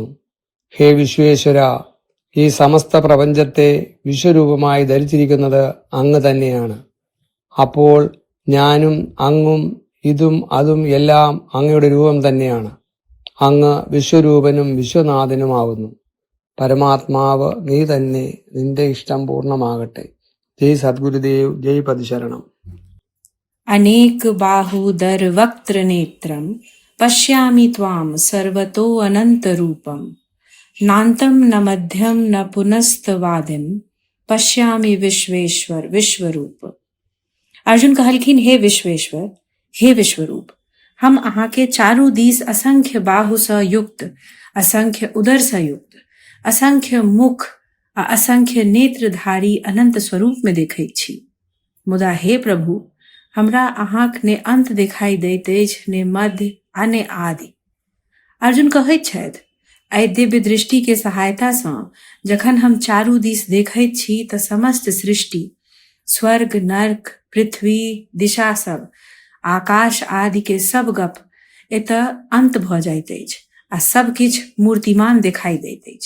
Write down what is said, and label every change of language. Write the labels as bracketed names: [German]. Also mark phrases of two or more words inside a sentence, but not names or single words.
[Malayalam] ഹേ വിശ്വേശ്വര, ഈ സമസ്ത പ്രപഞ്ചത്തെ വിശ്വരൂപമായി ധരിച്ചിരിക്കുന്നത് അങ്ങ് തന്നെയാണ്. അപ്പോൾ ഞാനും അങ്ങും ഇതും അതും എല്ലാം അങ്ങയുടെ രൂപം തന്നെയാണ്. അങ്ങ് വിശ്വരൂപനും വിശ്വനാഥനുമാകുന്നു. പരമാത്മാവ് നീ തന്നെ. നിന്റെ ഇഷ്ടം പൂർണ്ണമാകട്ടെ. [Sanskrit] जय सद्गुरुदेव, जय पदशरणम. अनेक बाहुदर वक्त्र नेत्रम पश्यामि त्वां सर्वतो अनंत रूपम. नान्तं न मध्यम न पुनस्तवादिम पश्यामि विश्वेश्वर विश्वरूप. [Maithili] अर्जुन कहलखिन, हे विश्वेश्वर, हे विश्वरूप, हम अहाँ के चारू दिस असंख्य बाहु स युक्त, असंख्य उदर स युक्त, असंख्य मुख आ असंख्य नेत्रधारी अनंत स्वरूप में देखै छी. मुदा हे प्रभु, हमरा अहाँक ने अंत दिखाई दैत अछि, ने मध्य आ ने आदि. अर्जुन कहैत छथि, एहि दिव्य दृष्टि के सहायता सँ जखन हम चारू दिस देखैत छी तऽ समस्त सृष्टि, स्वर्ग, नर्क, पृथ्वी, दिशा सब, आकाश आदि के सब गप एतऽ अंत भऽ जाइत अछि आ सब किछु मूर्तिमान दिखाई दैत अछि.